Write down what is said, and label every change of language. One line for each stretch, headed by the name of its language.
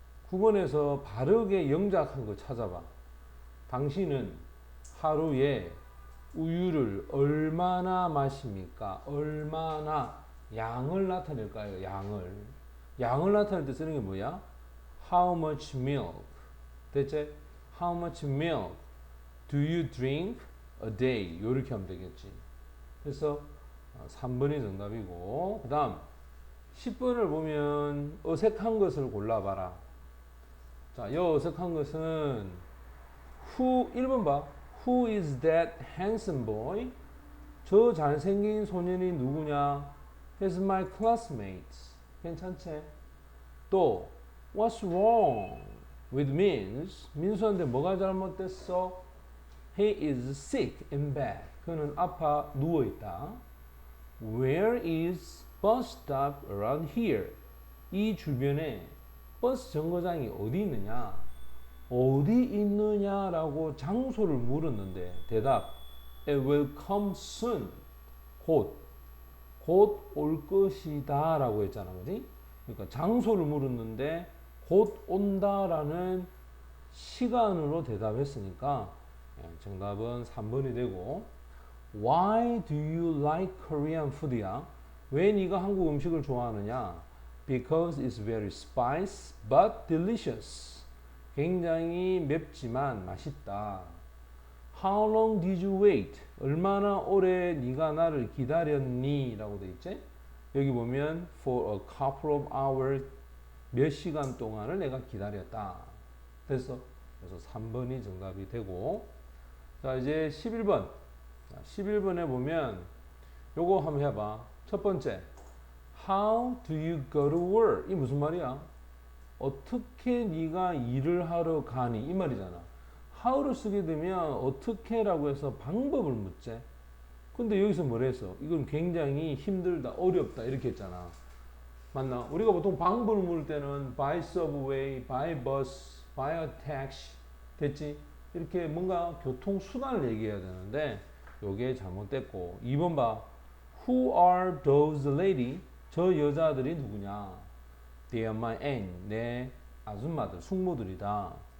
Korean: 9번에서 바르게 영작한 거 찾아봐. 당신은 하루에 우유를 얼마나 마십니까? 얼마나 양을 나타낼까요? 양을 나타낼 때 쓰는 게 뭐야?
English: How much milk? 대체 How much milk do you drink a day?
Korean: 이렇게 하면 되겠지. 그래서 3번이 정답이고, 그 다음 10번을 보면 어색한 것을 골라봐라. 자, 이 어색한 것은 1번 봐.
English: Who is that handsome boy?
Korean: 저 잘생긴 소년이 누구냐?
English: He's my classmate.
Korean: 괜찮지? 또
English: What's wrong with
Korean: 민수한테 뭐가 잘못됐어?
English: He is sick in bed.
Korean: 그는 아파 누워있다.
English: Where is bus stop around here?
Korean: 이 주변에 버스 정거장이 어디 있느냐? 어디 있느냐라고 장소를 물었는데 대답
English: It will come soon.
Korean: 곧 올 것이다 라고 했잖아. 그지? 그러니까 장소를 물었는데 곧 온다라는 시간으로 대답했으니까 정답은 3번이 되고,
English: Why do you like Korean food
Korean: 야? 왜 네가 한국 음식을 좋아하느냐?
English: Because it's very spicy but delicious.
Korean: 굉장히 맵지만 맛있다.
English: How long did you wait?
Korean: 얼마나 오래 네가 나를 기다렸니? 라고 돼 있지? 여기 보면
English: for a couple of hours,
Korean: 몇 시간 동안을 내가 기다렸다. 그래서 3번이 정답이 되고, 자, 이제 11번. 11번에 보면 요거 한번 해봐. 첫 번째,
English: How do you go to work?
Korean: 이 무슨 말이야? 어떻게 네가 일을 하러 가니? 이 말이잖아. how를 쓰게 되면 어떻게라고 해서 방법을 묻지. 근데 여기서 뭐라 했어? 이건 굉장히 힘들다, 어렵다 이렇게 했잖아. 맞나? 우리가 보통 방법을 물을 때는
English: by subway, by bus, by a taxi
Korean: 됐지? 이렇게 뭔가 교통수단을 얘기해야 되는데 요게 잘못됐고 2번 봐.
English: Who are those lady?
Korean: 저 여자들이 누구냐?
English: They are my aunt.
Korean: 내 아줌마들, 숙모들이다.